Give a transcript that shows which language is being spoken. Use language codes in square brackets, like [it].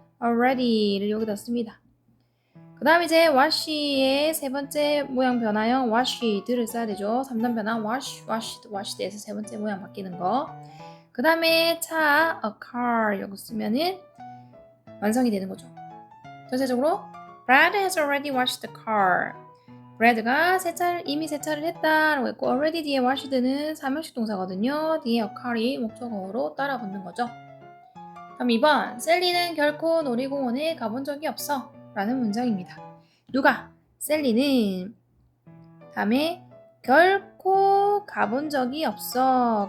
[ko] already를 여기다 씁니다. 그 다음 이제 wash의 세 번째 모양 변화형 washed를 써야 되죠. 3단 변화 wash, washed, washed에서 세 번째 모양 바뀌는 거. 그 다음에 차, a car 여기 쓰면은 완성이 되는 거죠. 전체적으로 [en] Brad has already washed the car. [ko] Brad가 이미 세차를 했다라고 했고 already 뒤에 washed는 사명식 동사거든요. 뒤에 a car이 목적어로 따라 붙는 거죠. 그럼 2번 셀리는 결코 놀이공원에 가본 적이 없어 라는 문장입니다. 누가? 셀리는 다음에 결코 가본 적이 없어.